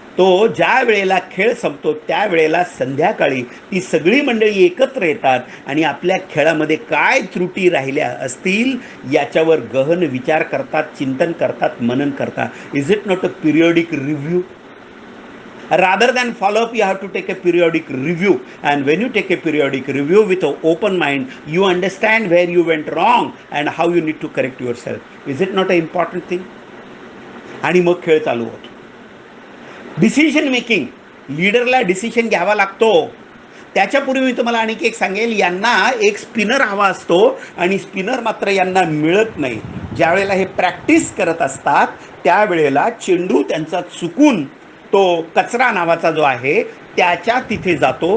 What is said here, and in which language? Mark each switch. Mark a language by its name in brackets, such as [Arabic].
[Marathi] तो ज्या वेळेला खेळ संपतो त्यावेळेला संध्याकाळी ती सगळी मंडळी एकत्र येतात आणि आपल्या खेळामध्ये काय त्रुटी राहिल्या असतील याच्यावर गहन विचार करतात, चिंतन करतात, मनन करतात. [English] Is it not a periodic review? Rather than follow up, you have to take a periodic review, and when you take a periodic review with an open mind, you understand where you went wrong and how you need to correct yourself. Is it not an important thing? [Marathi] आणि मग खेळ चालू होतो. Decision making, लीडरला decision घ्यावा लागतो. त्याच्यापूर्वी मी तुम्हाला आणखी एक सांगेल, यांना एक स्पिनर हवा असतो आणि स्पिनर मात्र यांना मिळत नाही. ज्या वेळेला हे प्रॅक्टिस करत असतात त्यावेळेला चेंडू त्यांचा चुकून तो कचरा नावाचा जो आहे त्याच्या तिथे जातो.